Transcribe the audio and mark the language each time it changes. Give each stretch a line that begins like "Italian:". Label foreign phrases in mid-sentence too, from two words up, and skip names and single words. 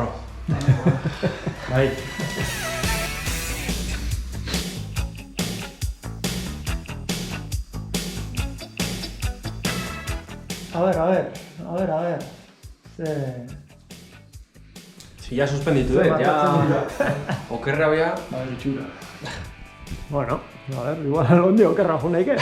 Basque: Bai.
Spanish: A ver. Si ya
Basque: suspenditu dut, ja... Okerra bea... Itxura.
Spanish: Bueno, a ver, igual algún día
Basque: okerra jo naike.